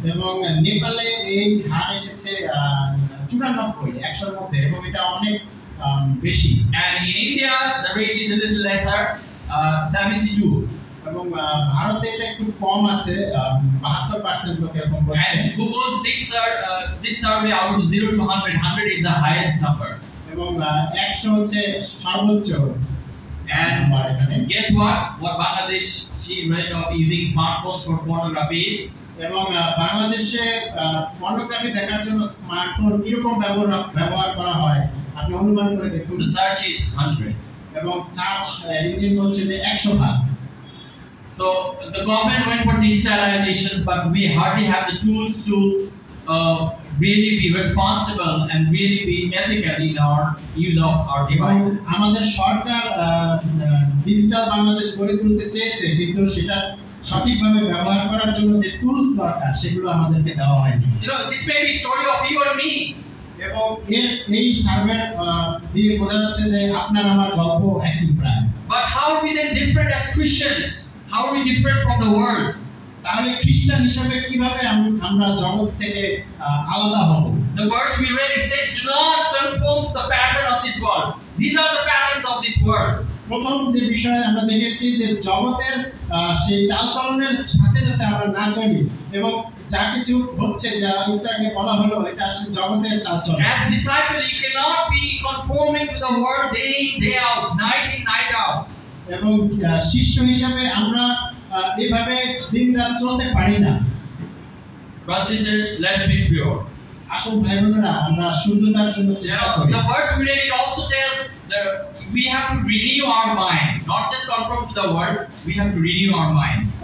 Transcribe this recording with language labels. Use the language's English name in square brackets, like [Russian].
[Bangla] এবং নেপালে এই হার এসেছে 94, 100 এর মধ্যে, এবং এটা অনেক বেশি। [English] And in India, the rate is a little lesser, 72. [Bangla] এবং ভারতে এটা একটু কম আছে, 72% লোক এরকম বলছে। [English] And Google's this survey out of 0 to 100, 100 is the highest number. [Bangla] এবং 100 হচ্ছে সর্বোচ্চ। [English] And guess what Bangladesh rate of using smartphones for pornography is? [Bangla] এবং বাংলাদেশে পর্নোগ্রাফি দেখার জন্য স্মার্টফোন কিরকম ব্যবহার করা হয় আপনি অনুমান করে দেখুন। [English] The search is 100. [Bangla] এবং সার্চ ইঞ্জিন বলছে যে 100 ভাগ। [English] So the government went for digitalizations, but we hardly have the tools to really be responsible and really be ethical in our use of our devices. [Bangla] আমাদের সরকার digital Bangladesh গড়ে তুলতে চেয়েছে, কিন্তু সেটা সঠিকভাবে ব্যবহার করার জন্য যে টুলস দরকার সেগুলো আমাদেরকে দেওয়া হয়নি। [English] You know, this may be story of you or me. [Bangla] এবং এই সার্ভে দিয়ে বোঝা যাচ্ছে যে আপনার আমার গল্প একই প্রায়। [English] But how are we then different as Christians? How are we different from the world? [Bangla] তাহলে খ্রিস্টান হিসেবে কিভাবে আমরা জগৎ থেকে আলাদা হব? [English] The verse we read, it said, "Do not conform to the pattern of this world." These are the patterns of this world. [Bangla] প্রথম যে বিষয় আমরা দেখেছি যে জগতের সেই চালচলনের সাথে যাতে আমরা না চলি, এবং যা কিছু হচ্ছে, যা এটাকে বলা হলো, এটা আসলে জগতের চালচলন। [English] As disciple, you cannot be conforming to the world day in, day out, night in, night out. [Bangla] এবং শিষ্য হিসেবে আমরা এইভাবে দিনরাত চলতে পারি না। [English] Brothers and sisters, let's be pure. [Bangla] আসল ভাই বোনেরা, আমরা শুদ্ধতার জন্য চেষ্টা করি। [English] The verse we read, it also tells that we have to renew our mind, not just conform to the world. We have to renew our mind.